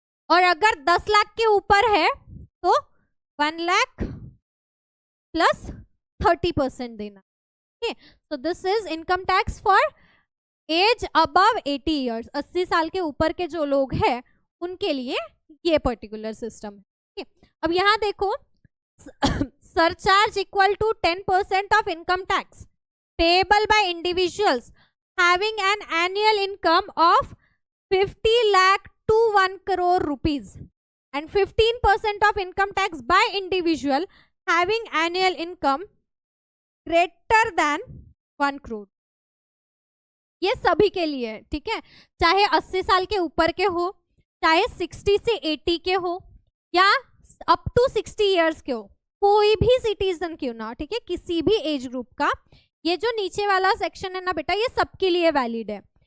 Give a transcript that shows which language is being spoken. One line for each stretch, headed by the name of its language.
Hindi: और अगर 10 लाख के ऊपर है तो 1 लाख प्लस 30% देना.
English: ठीक, so this is income tax for age above 80 years.
Hindi: 80 साल के ऊपर के जो लोग हैं उनके लिए ये पर्टिकुलर सिस्टम है. ठीक, अब यहाँ देखो,
English: surcharge equal to 10% of income tax payable by individuals having an annual income of 50 lakh to 1 crore rupees and 15% of income tax by individual having annual income greater than 1 crore.
Hindi: ये सभी के लिए है. ठीक है, चाहे 80 साल के ऊपर के हो, चाहे 60 से 80 के हो, या अप टू 60 ईयर्स के हो, कोई भी सिटीजन क्यों ना, ठीक है, किसी भी एज ग्रुप का, ये जो नीचे वाला सेक्शन है ना बेटा, ये सबके लिए वैलिड है।